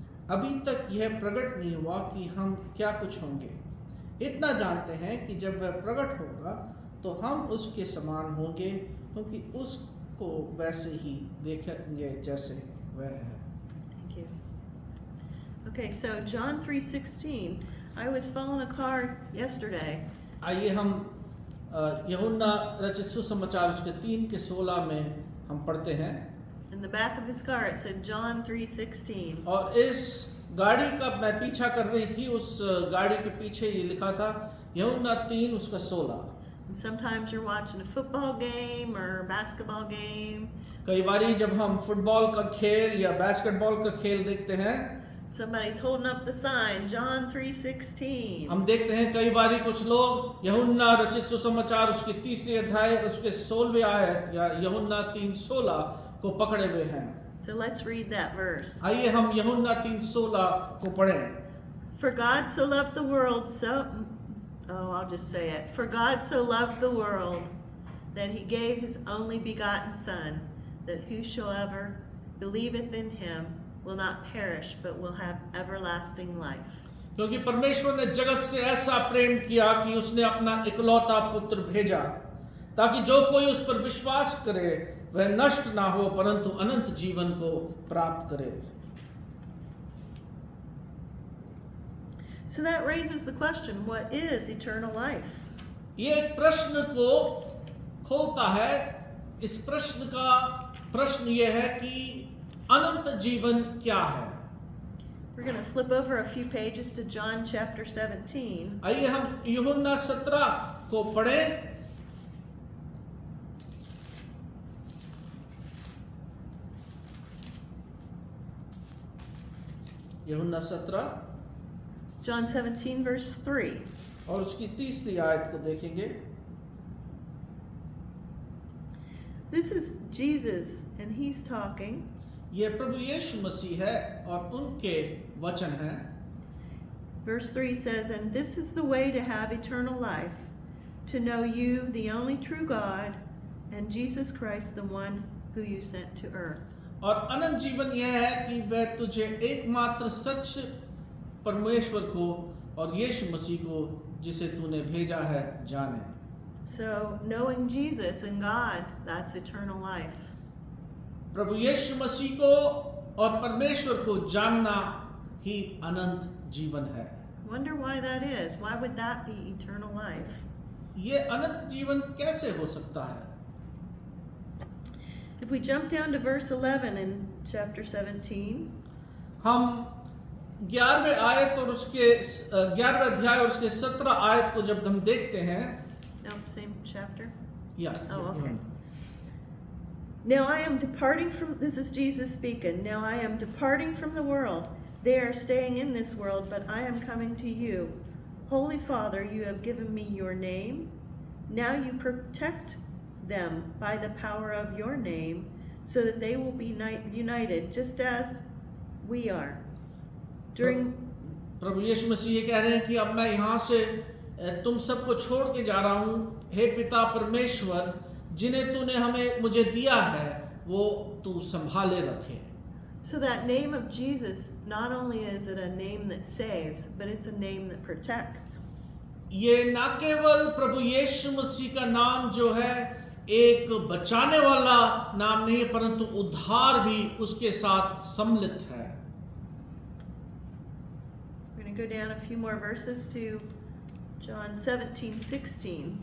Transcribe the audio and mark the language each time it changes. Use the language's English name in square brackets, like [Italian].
[Hindi] अभी तक यह प्रकट नहीं हुआ कि हम क्या कुछ होंगे। इतना जानते हैं कि जब वह प्रकट होगा तो हम उसके समान होंगे, क्योंकि उसको वैसे ही देखेंगे जैसे वह है। [English] Thank you. Okay, so John 3:16. I was following a car yesterday. [Hindi] आइए हम यूहन्ना रचित सुसमाचार उसके 3:16 में हम पढ़ते हैं। [English] In the back of his car it said John 3:16. [Hindi] और इस गाड़ी का मैं पीछा कर रही थी, उस गाड़ी के पीछे ये लिखा था यूहन्ना 3:16। [English] And sometimes you're watching a football game or a basketball game. [Hindi] कई बारी जब हम फुटबॉल का खेल या बास्केटबॉल का खेल देखते हैं, [English] Somebody's holding up the sign, John 3:16. [Hindi] हम देखते हैं कई बारी कुछ लोग यूहन्ना रचित सुसमाचार उसके 3 अध्याय उसके 16वें आयत या यूहन्ना 3:16 को पकड़े हुए हैं। [English] So let's read that verse. [Hindi] आइए हम यूहन्ना 3:16 को पढ़ें। [English] For God so loved the world I'll just say it. For God so loved the world that He gave His only begotten Son, that whosoever believeth in Him will not perish but will have everlasting life. [Hindi] क्योंकि परमेश्वर ने जगत से ऐसा प्रेम किया कि उसने अपना इकलौता पुत्र भेजा, ताकि जो कोई उस पर विश्वास करे वह नष्ट ना हो, परंतु अनंत जीवन को प्राप्त करे। [English] So that raises the question, what is eternal life? [Hindi] ये एक प्रश्न को खोलता है। इस प्रश्न ये है कि अनंत जीवन क्या है। [English] We're going to flip over a few pages to John chapter 17. [Hindi] आइए हम यूहन्ना 17 को पढ़ें। यूहन्ना 17 [English] John 17 verse 3. [Hindi] और उसकी 3री आयत को देखेंगे। [English] This is Jesus and He's talking. [Hindi] ये प्रभु यीशु मसीह है और उनके वचन हैं। [English] Verse 3 says, "And this is the way to have eternal life, to know you, the only true God, and Jesus Christ, the one who you sent to earth." [Hindi] और अनंत जीवन यह है कि वह तुझे एकमात्र सच परमेश्वर को और यीशु मसीह को जिसे तूने भेजा है जाने। [English] So knowing Jesus and God, that's eternal life. [Hindi] प्रभु यीशु मसीह को और परमेश्वर को जानना ही अनंत जीवन है। [English] Wonder why that is. Why would that be eternal life? [Hindi] ये अनंत जीवन कैसे हो सकता है? [English] If we jump down to verse 11 in chapter 17, [Hindi] हम 11वें आयत और उसके 11वें अध्याय और उसके 17 आयत को जब हम देखते हैं, [English] no, same chapter. [Hindi] या [English] Oh, okay. Now I am departing from, this is Jesus speaking, now I am departing from the world, They are staying in this world, but I am coming to you. Holy Father, you have given me your name. Now you protect them by the power of your name, so that they will be united, just as we are. [Hindi] प्रभु यीशु मसीह ये कह रहे हैं कि अब मैं यहाँ से तुम सबको छोड़ के जा रहा हूँ। हे पिता परमेश्वर, जिन्हें तूने हमें मुझे दिया है वो तू संभाले रखे। [English] So that name of Jesus, not only is it a name that saves, but it's a name that protects. [Hindi] ये ना केवल प्रभु यीशु मसीह का नाम जो है एक बचाने वाला नाम नहीं है, परंतु उद्धार भी उसके साथ सम्मिलित है। [English] We're going to go down a few more verses to John 17:16.